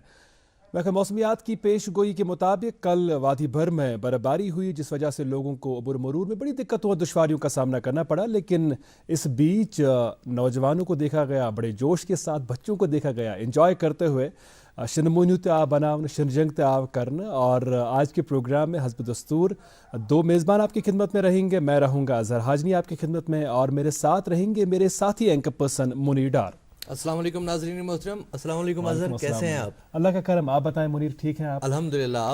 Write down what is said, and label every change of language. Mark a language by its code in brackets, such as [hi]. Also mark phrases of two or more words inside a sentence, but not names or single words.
[ur] محکمہ موسمیات کی پیش گوئی کے مطابق کل وادی بھر میں برفباری ہوئی، جس وجہ سے لوگوں کو عبور مرور میں بڑی دقتوں اور دشواریوں کا سامنا کرنا پڑا. لیکن اس بیچ نوجوانوں کو دیکھا گیا بڑے جوش کے ساتھ، بچوں کو دیکھا گیا انجوائے کرتے ہوئے [ks] शनमोनू ते आ बनावन शनजंग ते आव करन। [ur] اور آج کے پروگرام میں حسب دستور دو میزبان آپ کی خدمت میں رہیں گے. میں رہوں گا اظہر حاجنی آپ کی خدمت میں، اور میرے ساتھ رہیں گے میرے ساتھی [en] anchor person [ur] منیر ڈار. السلام علیکم ناظرین محترم۔ السلام علیکم اظہر، کیسے ہیں آپ? اللہ کا کرم، آپ بتائیں منیر، ٹھیک ہیں آپ? अल्हम्दुलिल्लाह।